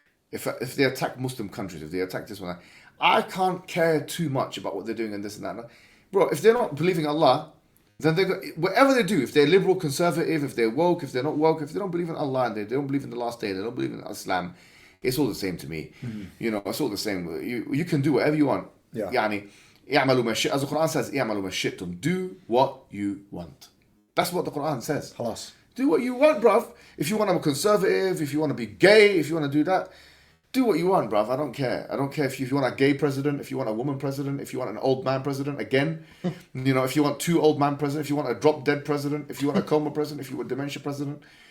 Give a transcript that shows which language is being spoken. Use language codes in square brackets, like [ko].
[en] If they attack Muslim countries, if they attack this one, I can't care too much about what they're doing and this and that. Bro, if they're not believing Allah... Then whatever they do, if they're liberal, conservative, if they're woke, if they're not woke, if they don't believe in Allah and they don't believe in the last day, they don't believe in Islam, it's all the same to me. Mm-hmm. It's all the same. You can do whatever you want. Yeah. [ar] يعني اعملوا ما شئتم. [en] As the Quran says, [ar] اعملوا ما شئتم. [en] Do what you want. That's what the Quran says. Halas. Do what you want, bruv. If you want to be conservative, if you want to be gay, if you want to do that, do what you want, bruv. I don't care. I don't care if you want a gay president, if you want a woman president, if you want an old man president, again. If you want 2 old man president, if you want a drop dead president, if you want a coma president, if you want a dementia president.